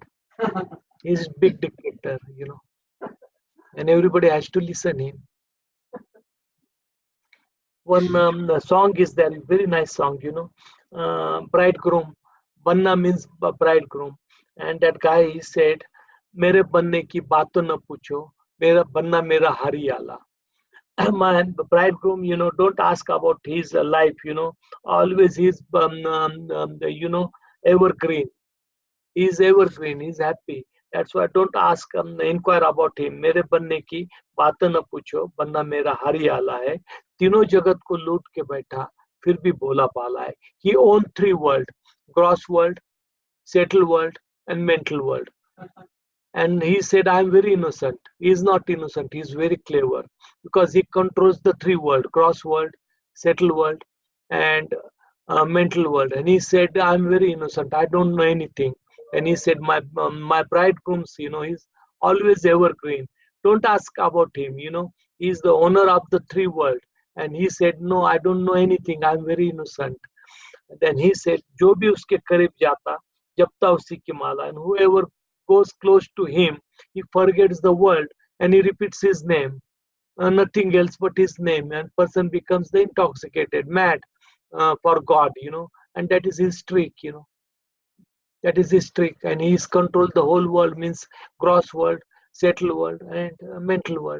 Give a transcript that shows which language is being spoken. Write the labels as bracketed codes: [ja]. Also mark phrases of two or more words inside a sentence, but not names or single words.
[en] He's big dictator, And everybody has to listen him. One song is there, very nice song, Bridegroom. Banna means bridegroom. And that guy, he said, [hi] मेरे बन्ने की बातों ना पूछो, मेरा बन्ना मेरा हरियाला. [en] My bridegroom, don't ask about his life, always he's, evergreen. He's evergreen, he's happy. That's why don't ask, inquire about him. [hi] मेरे बन्ने की बातों ना पूछो, बन्ना मेरा हरियाला है. तीनों जगत को लूट के बैठा, फिर भी भोला पाला है. [en] He owned 3 worlds, gross world, settled world, and mental world. And he said, I'm very innocent. He is not innocent. He is very clever because he controls the 3 world, gross world, settled world, and mental world. And he said, I'm very innocent. I don't know anything. And he said, my bridegrooms, he's always evergreen. Don't ask about him, He's the owner of the 3 world. And he said, no, I don't know anything. I'm very innocent. And then he said, [hi] जो भी उसके करीब जाता, जपता उसी की माला. [en] And whoever goes close to him, he forgets the world and he repeats his name. Nothing else but his name. And person becomes the intoxicated, mad for God, And that is his trick, That is his trick. And he's controlled the whole world, means gross world, settled world, and mental world.